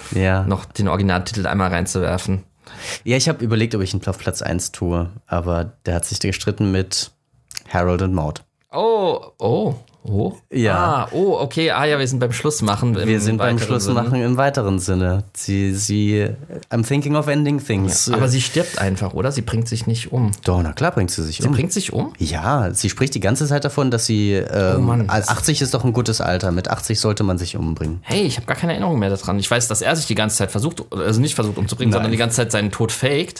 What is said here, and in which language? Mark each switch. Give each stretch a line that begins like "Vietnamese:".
German: Ja. Noch den Originaltitel einmal reinzuwerfen. Ja, ich habe überlegt, ob ich ihn auf Platz 1 tue, aber der hat sich gestritten mit Harold and Maude. Oh. Ja. Wir sind beim Schlussmachen. Wir sind beim Schlussmachen im weiteren Sinne.
English: I'm thinking of ending things.
German: Ja, aber sie stirbt einfach, oder? Sie bringt sich nicht um. Doch, na klar bringt sie sich um. Sie bringt sich um? Ja, sie spricht die ganze Zeit davon, dass sie, Mann, 80 ist doch ein gutes Alter. Mit 80 sollte man sich umbringen. Hey, ich habe gar keine Erinnerung mehr daran. Ich weiß, dass er sich die ganze Zeit versucht, also nicht versucht umzubringen, nein, sondern die ganze Zeit seinen Tod faked.